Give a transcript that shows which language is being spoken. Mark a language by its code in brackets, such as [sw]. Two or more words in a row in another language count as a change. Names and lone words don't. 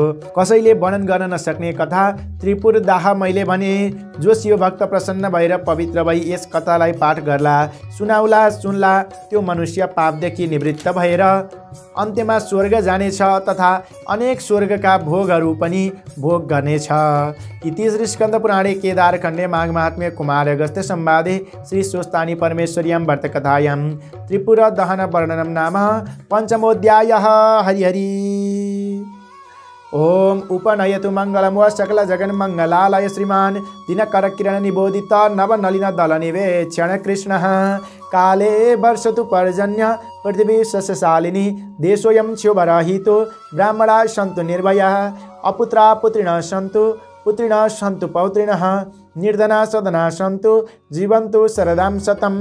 [ne] कसैले वर्णन गर्न नसक्ने कथा त्रिपुर दाह मैले भने। जो शिव भक्त प्रसन्न भएर पवित्र भई यस कथालाई पाठ गर्ला, सुनाउला, सुन्ला, त्यो मनुष्य पापदेखि निवृत्त भएर अन्त्यमा स्वर्ग जानेछ तथा अनेक स्वर्गका भोगहरू पनि भोग गर्नेछ। [sa] इति श्री स्कन्द पुराणे केदारखण्डे माघ महात्म्ये कुमार अगस्त्य संवादे श्री स्वस्तानी परमेश्वर्यां व्रतकथायां त्रिपुर दहन वर्णनम नाम पंचमोऽध्यायः। हरि हरि ओम उपनयतु मंगलम व सकल जगन मंगलालय श्रीमान दिनकर किरण निबोधित नव नलिन दल निवेक्षण कृष्ण काले वर्षतु पर्जन्य पृथ्वी सस्यशालिनी देशोऽयं क्षोभरहितो ब्राह्मणा सन्तु निर्भया अपुत्रा पुत्रिणः सन्तु पुत्रिणः सन्तु पौत्रिणः निर्धना सदना सन्तु जीवन्तु शरदां शतम्।